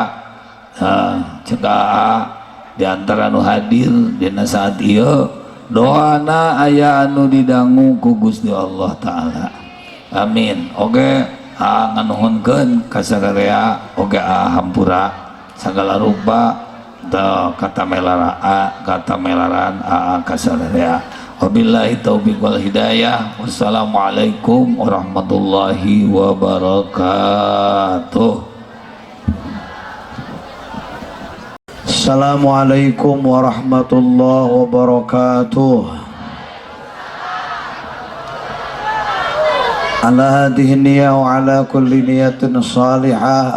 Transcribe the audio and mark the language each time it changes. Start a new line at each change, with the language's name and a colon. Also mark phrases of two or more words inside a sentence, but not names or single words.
Sundanese: cegah diantara anu hadir dina saat ieu doana aya anu didangu ku Gusti
Arabic: الله تعالى
Sundanese: amin oge nganuhunkeun ka sadaya oge hampura sagala rupa kata melaran ka sadaya
Arabic: وبالله التوفيق والهداية والسلام عليكم ورحمة الله وبركاته. السلام عليكم ورحمة الله وبركاته. على هذه النية وعلى كل نية صالحة.